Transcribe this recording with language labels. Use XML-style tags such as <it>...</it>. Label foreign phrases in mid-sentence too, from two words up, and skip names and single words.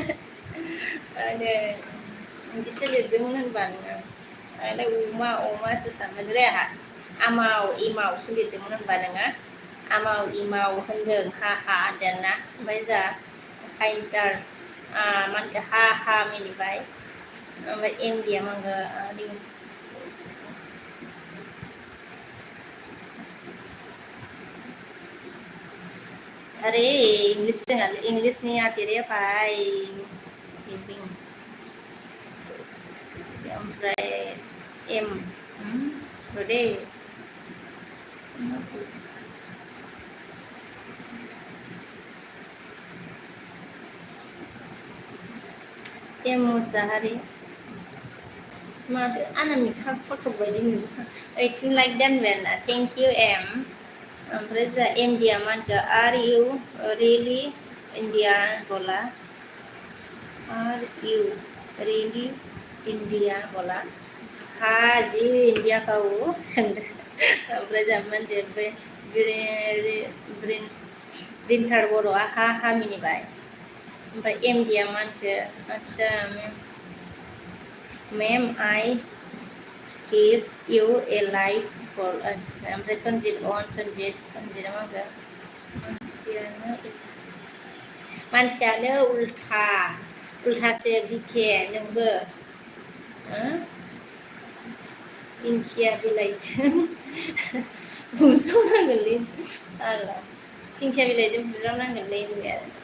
<brx>बिदिसो लिरदोंमोन होनबा नोङो आंलाय अमासो सानबायलै आंहा आमाव इमावसो लिरदोंमोन होनबा नोङो आमाव इमाव होनदों हा होनदोंना ओमफ्राय जोंहा फाइटार मा होनखो हा मिनिबाय ओमफ्राय MD आ मा होनगोन</brx> <hi>अरे इंग्लिश नहीं आती रे भाई</hi> <brx>ओमफ्राय एम दे एम मुसाहारि माथो आनामिका फट' बायदि नुयो 18 लाइक दोनबाय आरोना</brx> <en>thank you</en> <brx>एम ओमफ्राय जोंहा MD आ मा होनखो</brx> <en>are you really India</en> <brx>बोला</brx> <en>are you really India</en> <brx>बोला</brx> <hi>हाँ जी इंडिया का वो</hi> <brx>सोंदों ओमफ्राय जोंहा मा होनदों ब्रिन्टार बर'आ हा मिनिबाय ओमफ्राय MD आ मा होनखो आच्छा</brx> <en>Ma'am I give you a like for</en> <brx>ओमफ्राय सन्जिता मा होनखो मानसियानो उल्थासो बिखे नोंबो दिंखिया बिलाइजों बुज्रावनांगोनलै आग्ला दिंखिया बिलाइजों बुज्रावनांगोनलै होनबाय</brx>